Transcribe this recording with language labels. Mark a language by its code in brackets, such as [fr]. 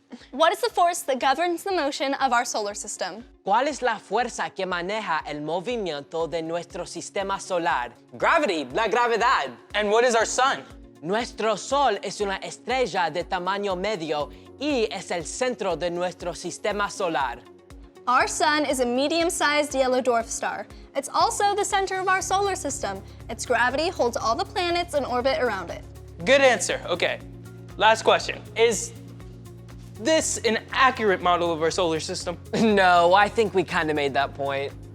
[en] What is the force that governs the motion of our solar system? [es] ¿Cuál es la fuerza que maneja el movimiento de nuestro sistema solar? [en] Gravity, [es] la gravedad. [en] And what is our sun? [es] Nuestro Sol es una estrella de tamaño medio y es el centro de nuestro sistema solar. [en] Our sun is a medium-sized yellow dwarf star. It's also the center of our solar system. Its gravity holds all the planets in orbit around it. Good answer. Okay. Last question. Is this an accurate model of our solar system? No, I think we kind of made that point.